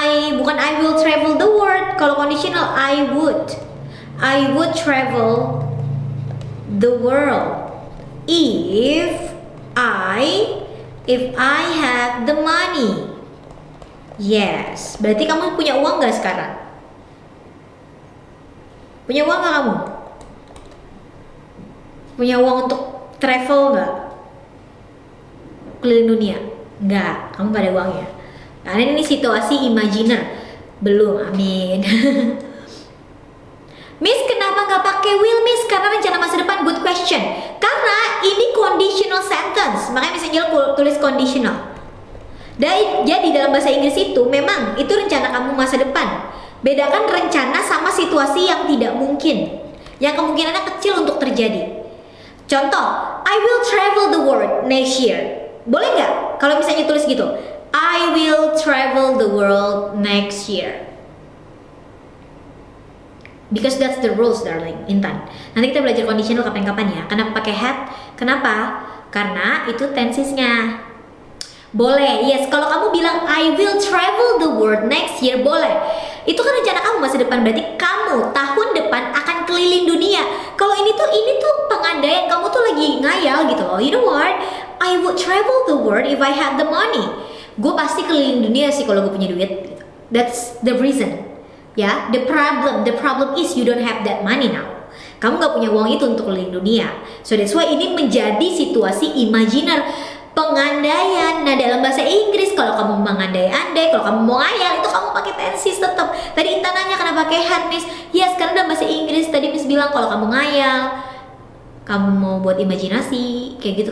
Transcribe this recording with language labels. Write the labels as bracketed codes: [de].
[en] Bukan I will travel the world. Kalau conditional I would travel the world if I have the money. [id] Yes, berarti kamu punya uang gak sekarang? Punya uang gak kamu? Punya uang untuk travel gak? Keliling dunia? Enggak, kamu gak ada uangnya. Karena ini situasi imaginer. Belum, amin. Miss, kenapa nggak pakai will, Miss? Karena rencana masa depan. [en] Good question. [id] Karena ini conditional sentence, makanya Miss Angel tulis conditional. Jadi dalam bahasa Inggris itu memang itu rencana kamu masa depan. Bedakan rencana sama situasi yang tidak mungkin, yang kemungkinannya kecil untuk terjadi. [en] Contoh, I will travel the world next year. [id] Boleh nggak kalau misalnya tulis gitu? [en] I will travel the world next year. Because that's the rules, darling, Intan. [id] Nanti kita belajar conditional kapan-kapan ya. Kenapa pakai had? Kenapa? Karena itu tensesnya. Boleh, yes. Kalau kamu bilang [en] I will travel the world next year, [id] boleh. Itu kan rencana kamu masa depan, berarti kamu tahun depan akan keliling dunia. Kalau ini tuh pengandaian kamu tuh lagi ngayal gitu loh. [en] You know what? I would travel the world if I had the money. [id] Gue pasti keliling dunia sih kalau gue punya duit. [en] That's the reason. Ya, the problem is you don't have that money now. [id] Kamu nggak punya uang itu untuk keliling dunia. [en] So that's why [id] ini menjadi situasi imajiner, pengandaian. Nah, dalam bahasa Inggris kalau kamu mengandai-andai, kalau kamu mau ngayal, itu kamu pakai tenses tetap. Tadi Intan nanya kenapa pakai had, Miss? Yes, karena dalam bahasa Inggris tadi Miss bilang kalau kamu ngayal, kamu mau buat imajinasi kayak gitu.